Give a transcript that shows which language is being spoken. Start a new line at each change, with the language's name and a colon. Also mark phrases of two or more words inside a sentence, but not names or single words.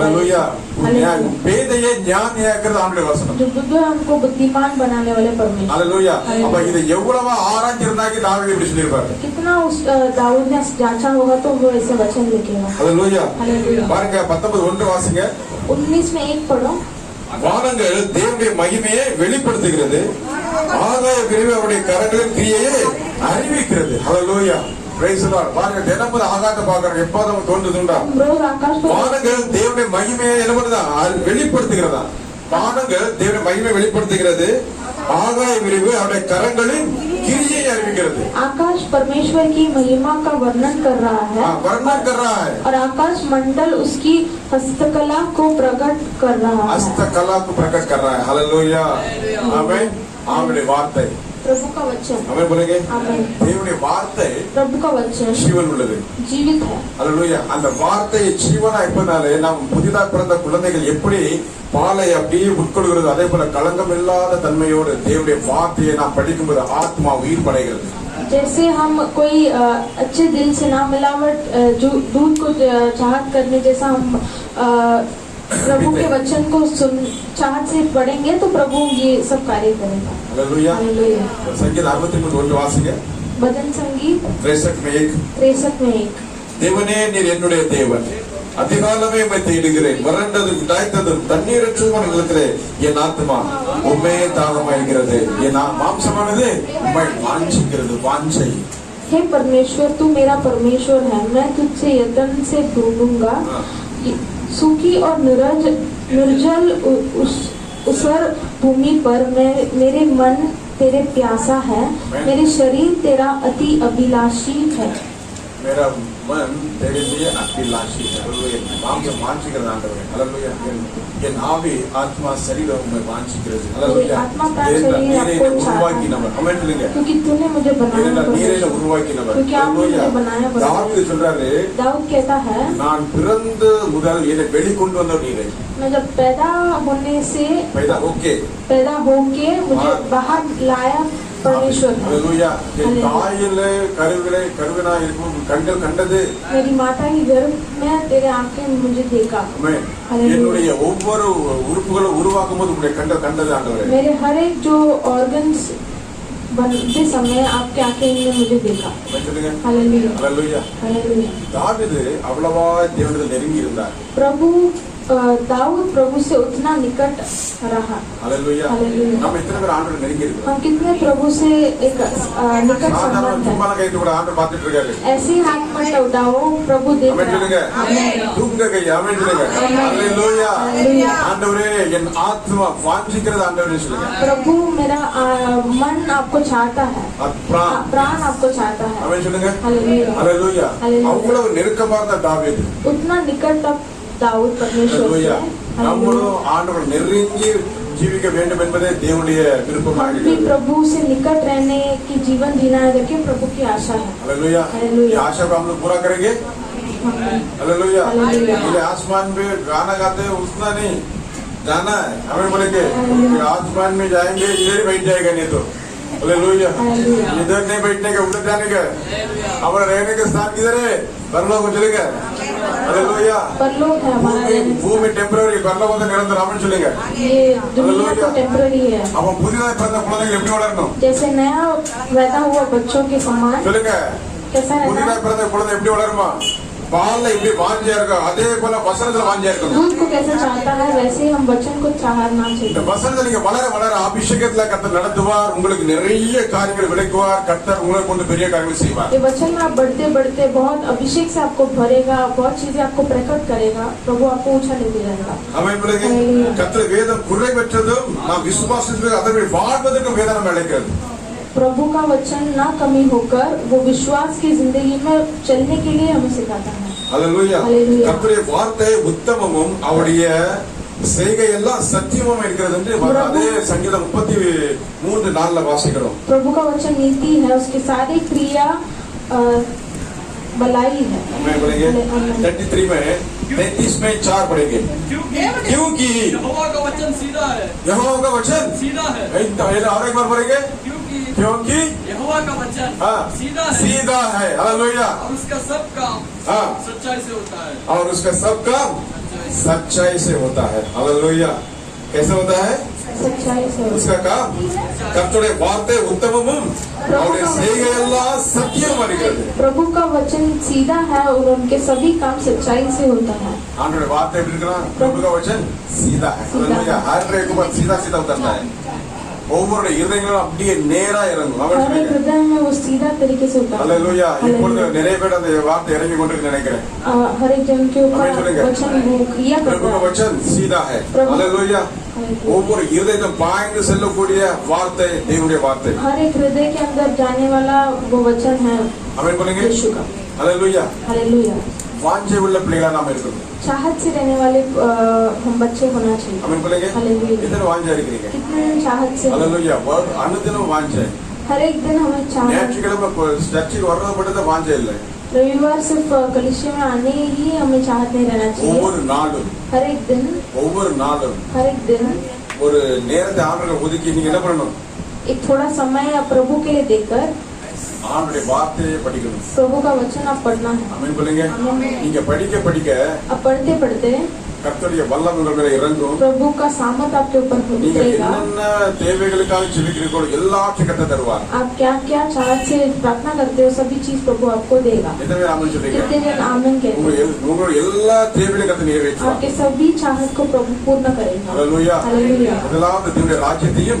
Hindi: हालेलुया.
Tamil: பேதையை ஞானியாக்குறது ஆண்டவருடைய வசனம்.
Hindi: जो बुद्ध है उनको बुद्धिमान बनाने वाले परमेश्वर। हालेलुया.
Tamil: அப்ப இது எவ்வளவு ஆராய்ச்சிருந்தாக்கி தாவீது இப்படி சொல்லிருப்பாரு.
Hindi: कितना उस दाऊद ने जांचा होगा तो वो ऐसे वचन लिखेगा। हालेलुया. हालेलुया.
Tamil: பாருங்க 19:1 வாசிங்க.
Hindi: 19 में 1 पढ़ो।
Tamil: வானங்கள் தேவனுடைய மகிமையை வெளிப்படுத்துகிறது, ஆகாய விரிவு அவருடைய கரங்களின் கிரியையை அறிவிக்கிறது. ஹல்லேலூயா.
English: Praise the Lord.
Tamil: பாருங்க தினமும் ஆகாயத்தை பார்க்கறோம். எப்போதும் நமக்கு தோன்றுதுண்டா?
Hindi: हम रोज आकाश पर
Tamil: வானங்கள் தேவனுடைய மகிமையை என்ன பண்ணுதா? வெளிப்படுத்துகிறதா? வானங்கள் தேவனுடைய மகிமையை வெளிப்படுத்துகிறது. ஆகாய விரிவு அவருடைய கரங்களின் கிரியை அறிவிக்கிறது.
Hindi: आकाश परमेश्वर की महिमा का वर्णन कर रहा है वर्णन कर रहा है और आकाश मंडल उसकी हस्तकला को प्रकट कर रहा है हस्तकला को प्रकट कर रहा है. हालेलुया. आमीन.
Tamil: அவருடைய வார்த்தை
Hindi: प्रभु का वचन ஆமென் बोलेंगे. आमीन
Tamil: தேவனுடைய வார்த்தை
Hindi: प्रभु का वचन
Tamil: ஜீவன் உள்ளது.
Hindi: जीवित है
Tamil: அல்லேலூயா. அந்த வார்த்தை ஜீவனா இருப்பதாலே நாம் புதிதாக பிறந்த குழந்தைகள் எப்படி பாலை அப்படியே உட்கொள்கிறது, அதே போல களங்கம் இல்லாத தன்மையோடு தேவனுடைய வார்த்தையை நாம் படிக்கும்போது ஆத்மா உயிர் படைகிறது.
Hindi: जैसे हम कोई अच्छे दिल से ना मिलावट जो दूध को चाहत करने जैसा हम प्रभु के वचन को सुन चाहत से पढ़ेंगे तो प्रभु ये सब कार्य करेगा.
Tamil: அல்லேலூயா.
Hindi: हालेलुया.
Tamil: संगीत 63 வாசிங்க.
Hindi: भजन संगीत 63 में एक
Tamil: தேவனே நீர் என்னுடைய தேவன், அதிகாலமே உம்மை தேடுகிறேன், வறண்டதும் தாய்த்ததும் தண்ணீரற்றதுமான நிலத்திலே என் ஆத்மா உம்மையே தாகமாயிருக்கிறது, என் மாம்சமானது உம்மை வாஞ்சிக்கிறது. வாஞ்சை.
Hindi: हे परमेश्वर तू मेरा परमेश्वर है, मैं तुझसे यत्न से ढूंढूंगा. सूखी और निर्जल उसर भूमि पर मेरे मन तेरे प्यासा है, मेरे शरीर तेरा अति अभिलाषी है. मेरा मन तेरे लिए अभिलाषी है.
Tamil: हालेलुया. மாம்சம் வாஞ்சிக்கிறது ஆண்டவரே. हालेलुया. என் ஆவி ஆத்மா சரீரம் உம்மை வாஞ்சிக்கிறது.
Hindi: हालेलुया. आत्मा प्राण शरीर आपको
Tamil: உருவாக்கினவர். ஆமென் சொல்லுங்க.
Hindi: क्योंकि तूने मुझे बनाया,
Tamil: நீரே உருவாக்கினவர்.
Hindi: क्योंकि आपने मुझे बनाया.
Tamil: தாவீது சொல்றாரு,
Hindi: दाऊद कहता है
Tamil: நான் பிறந்து முதல் என்னை வெளிக்கொண்டு வந்தவர் நீரே.
Hindi: मैं जब पैदा होने से पैदा होके मुझे बाहर लाया परमेश्वर है. हालेलुया.
Tamil: என் தாயிலே கருவினா இருக்கும் கண்கள் கண்டது.
Hindi: मेरी माता की गर्भ में तेरे आंखें मुझे देखा.
Tamil: ஆமென். என்னுடைய ஒவ்வொரு உறுப்புகளும் உருவாக்கும் போது உங்களுடைய கண்கள் கண்டது ஆண்டவரே.
Hindi: मेरे हर एक जो ऑर्गन्स बनते समय आपके आंखें ने मुझे देखा.
Tamil: சொல்லுங்க.
Hindi: हालेलुया. हालेलुया. हालेलुया.
Tamil: தாவீது அவ்வளவா தேவனிடத்தில் நெருங்கி இருந்தார்.
Hindi: दाऊद प्रभु से उतना निकट रहा. हालेलुया. हालेलुया.
Tamil: நம்ம இத்தனை பேர் ஆண்டவரை நெருங்கி இருக்கோம்.
Hindi: हम कितने प्रभु से एक निकट संबंध है.
Tamil: சும்மா கைத்து கூட ஆண்டவர் பார்த்துட்டு இருக்காரு.
Hindi: ऐसे ही हाथ मत उठाओ, प्रभु देख
Tamil: ஆமென் சொல்லுங்க.
Hindi: रहा है.
Tamil: தூங்க கை. ஆமென் சொல்லுங்க. हालेलुया. ஆண்டவரே என் ஆத்மா வாஞ்சிக்கிறது ஆண்டவரே சொல்லுங்க.
Hindi: प्रभु मेरा मन आपको चाहता है, प्राण आपको चाहता है.
Tamil: ஆமென் சொல்லுங்க.
Hindi: हालेलुया. हालेलुया. हालेलुया.
Tamil: அவ்வளவு நெருக்கமா இருந்த தாவீது
Hindi: उतना निकट तक दाऊद परमेश्वर से. हालेलुया.
Tamil: நம்மளும் ஆண்டவர் நெருங்கி जीविक வேண்டும் என்பதே தேவனுடைய விருப்பமாக
Hindi: हम भी
Tamil: இருக்கிறது.
Hindi: प्रभु से निकट रहने की जीवन जीना है करके प्रभु की आशा है. हालेलुया. हालेलुया. ये आशा को हम लोग पूरा करेंगे. हालेलुया. ये आसमान में गाना गाते हैं उतना नहीं जाना है, हमें बोलेंगे आसमान में जाएंगे, इधर ही बैठ जाएगा नहीं तो. हालेलुया. इधर नहीं बैठने का, उधर जाने का. हमारा रहने का स्थान किधर है? परलोक में चलेगा. हालेलुया. परलोक है हमारा. भूमि टेम्पररी, परलोक
Tamil: வந்து நிரந்தரம். ஆமென் சொல்லுங்க.
Hindi: ये दुनिया तो टेम्पररी है.
Tamil: அவன் புதிதாக பிறந்த குழந்தைகள் எப்படி வளரணும்?
Hindi: जैसे नया पैदा हुआ बच्चों के समान
Tamil: சொல்லுங்க.
Hindi: कैसा रहना?
Tamil: புதிதாக பிறந்த குழந்தை எப்படி வளருமா? பால்ல இப்படி வாஞ்சியா இருக்கும், அதே போல வசனத்துல வாஞ்சியா இருக்கணும்.
Hindi: दूध को कैसे चाहता है वैसे ही हम वचन को चाहना
Tamil: இந்த
Hindi: चाहिए.
Tamil: வசனத்தை நீங்க வளர வளர அபிஷேகத்துல கர்த்தர் நடத்துவார், உங்களுக்கு நிறைய காரியங்கள் விளக்குவார், கர்த்தர் உங்களை கொண்டு பெரிய காரியங்கள் செய்வார்.
Hindi: ये वचन में आप बढ़ते बढ़ते बहुत अभिषेक से आपको भरेगा, बहुत चीजें आपको प्रकट करेगा, प्रभु आपको ऊंचा लेके जाएगा.
Tamil: ஆமென் பிள்ளைங்க. கர்த்தர் வேதம் குறை பெற்றதும் நாம் விசுவாசித்து அதை வாழ்வதற்கு வேதம் நம்ம அழைக்கிறது.
Hindi: प्रभु का वचन ना कमी होकर वो विश्वास की जिंदगी में चलने के लिए हमें सिखाता है. हालेलुया. हालेलुया.
Tamil: கர்த்தருடைய வார்த்தை உத்தமமும் அவருடைய செய்கை எல்லாம் சத்தியமும் இருக்கிறது என்று அதே சங்கீதம் 33:4 வாசிக்கிறோம்.
Hindi: प्रभु का वचन नीति है, उसकी सारी क्रिया भलाई है. हमें बोलेंगे 33 में 33 में 4 पढ़ेंगे. क्योंकि यहोवा का वचन सीधा है. यहोवा का वचन सीधा है. और एक बार पढ़ेंगे. क्योंकि यहोवा का वचन सीधा है. सीधा है. हालेलुया. और उसका सब काम सच्चाई से होता है. और उसका सब काम सच्चाई से होता है. हालेलुया. कैसे होता है? सच्चाई से. उसका काम
Tamil: கர்த்தருடைய வார்த்தை உத்தமமும் அவருடைய செய்கை எல்லாம் சத்தியமா இருக்கிறது.
Hindi: प्रभु का वचन सीधा है और उनके सभी काम सच्चाई से होता है.
Tamil: ஆண்டவருடைய வார்த்தை எப்படி இருக்குன்னா,
Hindi: प्रभु का वचन सीधा है. हालेलुया. हर एक बात सीधा सीधा उतरता है.
Tamil: ஒவ்வொரு இருதயங்களும் அப்படியே நேரா இறங்கும்.
Hindi: हर एक हृदय में वो सीधा तरीके से उतार।
Tamil: அல்லேலூயா. இப்பொழுது நிறைய பேர் அந்த வார்த்தை இறங்கி கொண்டிருக்கு நினைக்கிறேன்.
Hindi: हर एक जन के ऊपर वचन वो क्रिया करता प्रभु का है। वचन सीधा है.
Tamil: அல்லேலூயா. ஒவ்வொரு இருதயத்தையும் பாய்ந்து செல்லக்கூடிய வார்த்தை தேவனுடைய வார்த்தை.
Hindi: हर एक हृदय के अंदर जाने वाला वो वचन है आमीन बोलेंगे. यीशु का। हालेलुया. हालेलुया।
Tamil: வாஞ்சை உள்ள பிள்ளைகளா நாம் இருக்கணும்.
Hindi: चाहत से रहने वाले हम बच्चे होना चाहिए। आमीन बोलेंगे. हालेलुया।
Tamil: कितने वांछा இருக்கிறீங்க?
Hindi: कितने चाहत से। हालेलुया.
Tamil: அனுதினம் வாஞ்சை.
Hindi: हर एक दिन हमें चाहत।
Tamil: ஞாயிற்றுக்கிழமை சர்ச்சுக்கு வர்றது மட்டும் தான் வாஞ்சை இல்லை.
Hindi: रविवार सिर्फ कलीसिया में आने ही हमें चाहत नहीं रहना चाहिए।
Tamil: ஒவ்வொரு நாளும்
Hindi: हर एक दिन हर एक दिन
Tamil: ஒரு நேரத்தை ஆண்டவருக்கு ஒதுக்கி நீங்க என்ன பண்ணணும்?
Hindi: एक थोड़ा समय प्रभु के लिए देकर
Tamil: ஆண்டவருடைய வார்த்தையை படிக்கணும்.
Hindi: प्रभु का वचन आप पढ़ना है।
Tamil: ஆமென் बोलेंगे. நீங்க படிக்க படிக்க
Hindi: आप पढ़ते पढ़ते
Tamil: கர்த்தருடைய வல்லமை உங்கள் மேல இறங்கும்.
Hindi: प्रभु का सामर्थ आपके ऊपर
Tamil: நீங்க
Hindi: उतरेगा।
Tamil: என்னென்ன தேவைகளுக்காக ஜெபிக்கிறீர்களோ எல்லாத்தையும் கர்த்தர் தருவார்.
Hindi: आप क्या क्या चाहत से प्रार्थना करते हो सभी चीज प्रभु आपको देगा।
Tamil: எத்தனை பேர் ஆமென் சொல்றீங்க?
Hindi: कितने जन आमीन कहते हैं?
Tamil: உங்களோட எல்லா தேவைகளையும் கர்த்தர் நிறைவேற்றுவார்.
Hindi: आपके सभी चाहत को प्रभु पूर्ण करेगा। हालेलुया. हालेलुया।
Tamil: முதலாவது தேவனுடைய ராஜ்யத்தையும்